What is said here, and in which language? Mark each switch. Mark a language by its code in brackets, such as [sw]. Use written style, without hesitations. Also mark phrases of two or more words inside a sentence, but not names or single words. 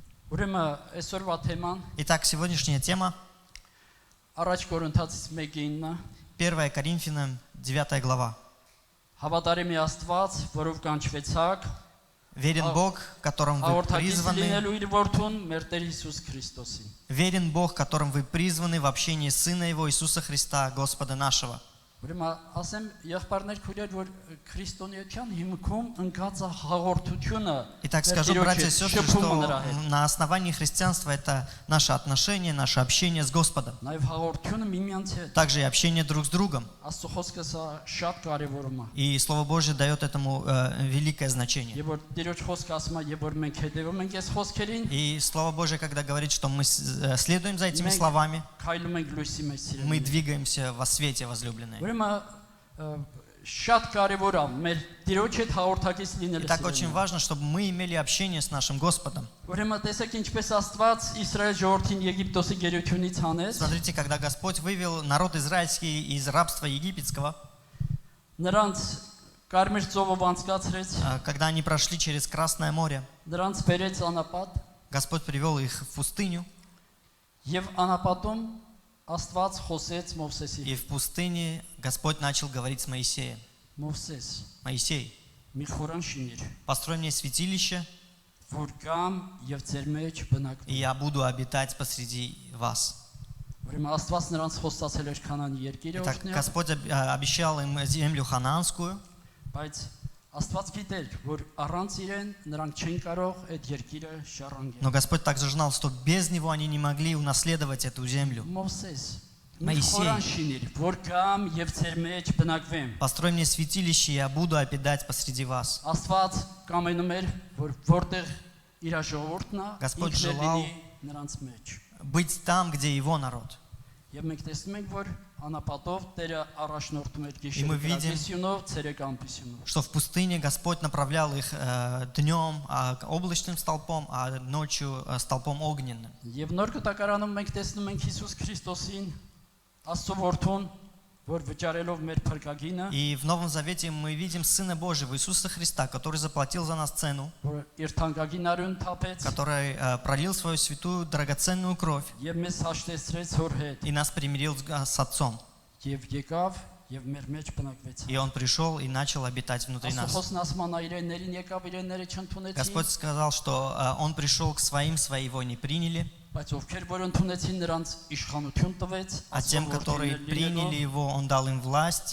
[hy] Ուրեմն այսօրվա թեման [ru] Итак, сегодняшняя тема [hy] առաջ Կորինթացից 1:9 [ru] 1 Коринфянам 9 глава. [hy] Հավատարիմ է Աստված, որով կանչվեցաք, [ru] Верен Бог, которым вы [hy] հաղորդակից [ru] призваны. [hy] լինելու իր որդուն մեր Տեր Հիսուս Քրիստոսին։ [ru] Верен Бог, которым вы призваны в общении Сына Его Иисуса Христа, Господа нашего. [hy] Ուրեմն ասեմ եղբայրներ քույրեր, որ քրիստոնեության հիմքում ընկած է հաղորդությունը։ [ru] Итак, скажу, братья и сестры, что на основании христианства это наше отношение, наше общение с Господом. [hy] Նաև հաղորդությունը միմյանց հետ։ [ru] Также и общение друг с другом. [hy] Աստծո խոսքը սա շատ կարևորում է։ [ru] И Слово Божье дает этому великое значение. [hy] Եվ որ Տիրոջ խոսքը ասում է, եւ որ մենք հետևում ենք այս խոսքերին, [ru] И Слово Божье, когда говорит, что мы следуем за этими словами, [hy] քայլում ենք լույսի մեջ սիրելի։ [ru] мы двигаемся во свете, возлюбленные. [hy] Ուրեմն շատ կարևոր է մեր Տիրոջ հետ հաղորդակից լինելը։ [ru] И так очень важно, чтобы мы имели общение с нашим Господом. [hy] Ուրեմն տեսեք ինչպես Աստված Իսրայել ժողովրդին Եգիպտոսի գերությունից հանեց։ [ru] Смотрите, когда Господь вывел народ израильский из рабства египетского, [hy] Նրանց Կարմիր ծովով անցկացրեց, [ru] когда они прошли через Красное море, [hy] նրանց բերեց անապատ, [ru] Господь привел их в пустыню, [hy] եւ անապատում Աստված խոսեց Մովսեսի։ [ru] и в пустыне Господь начал говорить с Моисеем. [hy] Մովսես, [ru] Моисей, [hy] մի խորան շինիր, [ru] построй мне святилище, [hy] որ կամ եւ ձեր մեջ բնակվի։ [ru] и я буду обитать посреди вас. [hy] Ուրեմն Աստված նրանց խոստացել էր Քանանի երկիրը [ru] Итак, [hy] օրհնել, [ru] Господь обещал им землю ханаанскую, [hy] բայց Աստված գիտեր, որ առանց իրեն նրանք չեն կարող այդ երկիրը շարժել։ [ru] но Господь также знал, что без Него они не могли унаследовать эту землю. [hy] Մովսես, մի [ru] Моисей. [hy] խորան շինիր, որ կամ եւ ձեր մեջ բնակվեմ։ [ru] Построй мне святилище, и я буду обитать посреди вас. [hy] Աստված կամենում էր, որ որտեղ իր ժողովուրդն է, [ru] Господь [hy] ինքն է [ru] желал [hy] լինի նրանց մեջ։ [ru] Быть там, где Его народ. [hy] Եվ մենք տեսնում ենք, որ անապատով Տերը առաջնորդում էր [ru] И мы видим, [hy] գիշերով, ցերեկամպիսյունով։ [ru] что в пустыне Господь направлял их днем облачным столпом, а ночью столпом огненным. [hy] Եվ նոր կտակարանում մենք տեսնում ենք Հիսուս Քրիստոսին, Աստծո որդուն, որ վճարելով մեր փրկագինը, [ru] И в Новом Завете мы видим Сына Божьего, Иисуса Христа, который заплатил за нас цену, [hy] որ իր թանկագին արյուն թափեց [ru] который пролил свою святую драгоценную кровь [hy] եւ մեզ հաշտեցրեց Հոր հետ [ru] и нас примирил с Отцом. [hy] եւ եկավ եւ մեր մեջ բնակվեց։ [ru] И Он пришел и начал обитать внутри [hy] Աստծո [ru] нас. [hy] խոսքն ասում է իրեններին եկավ, իրենները չընդունեցին, [ru] Господь сказал, что Он пришел к своим, свои его не приняли, [hy] բայց ովքեր որ ընդունեցին նրանց իշխանություն տվեց, [ru] а тем, которые приняли Его, Он дал им власть,